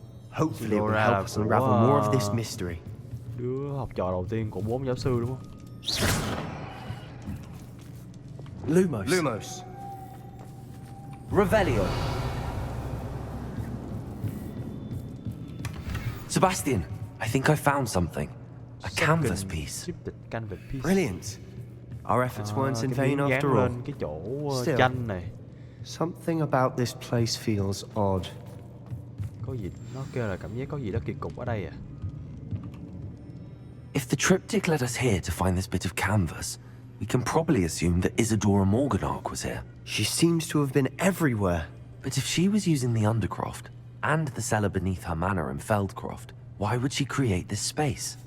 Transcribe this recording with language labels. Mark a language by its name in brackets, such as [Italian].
[English] Hopefully it will help us unravel more of this mystery. [Vietnamese] Đứa học trò đầu tiên của 4 giáo sư đúng không? [Latin] Lumos. Lumos. Revelio. [English] Sebastian, I think I found something. A canvas piece. Canvas piece. Brilliant. Our efforts weren't in vain after all. [Vietnamese] Cái chỗ [English] Still, [Vietnamese] tranh này. [English] Something about this place feels odd. [Vietnamese] Có gì, nó kêu là cảm giác có gì đó kỳ cục ở đây à. [English] If the triptych led us here to find this bit of canvas, we can probably assume that Isadora Morganach was here. She seems to have been everywhere. But if she was using the Undercroft and the cellar beneath her manor in Feldcroft, why would she create this space?